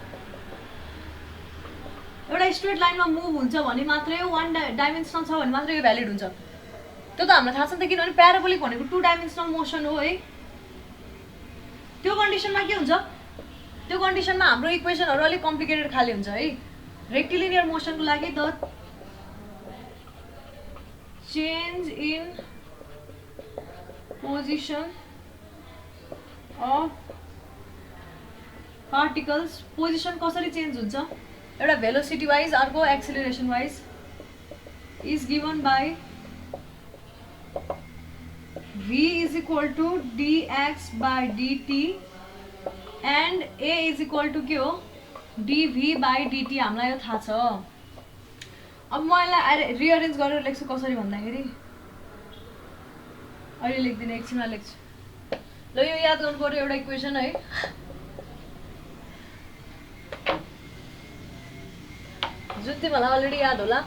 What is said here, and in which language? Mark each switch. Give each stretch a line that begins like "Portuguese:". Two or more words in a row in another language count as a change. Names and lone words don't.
Nepali: एउटा स्ट्रेट लाइनमा मुभ हुन्छ भने मात्रै
English: one dimensional
Nepali: छ भने मात्रै यो भ्यालिड हुन्छ त्यो त हामीलाई थाहा छ नि त किनभने प्याराबोलिक भनेको
English: 2 dimensional motion
Nepali: हो है त्यो कन्डिसनमा के हुन्छ त्यो कन्डिसनमा हाम्रो इक्वेसनहरू अलिक कम्प्लिकेटेड खाले हुन्छ है रेक्टिलिनियर मोसनको लागि
English: the change in position of particles, position कसरी चेन्ज
Nepali: हुन्छ एउटा
English: velocity wise अर्को acceleration wise is given by v is equal to dx by dt and a is equal to
Nepali: के हो
English: dv by dt
Nepali: हामीलाई यो थाहा छ। अब म यसलाई रिअरेन्ज गरेर लेख्छु कसरी भन्दाखेरि अहिले लेख्दिनँ एकछिनमा लेख्छु। ल यो याद गर्नु पर्यो एउटा इक्वेसन है, जुन तिमीहरूलाई अलरेडी याद होला।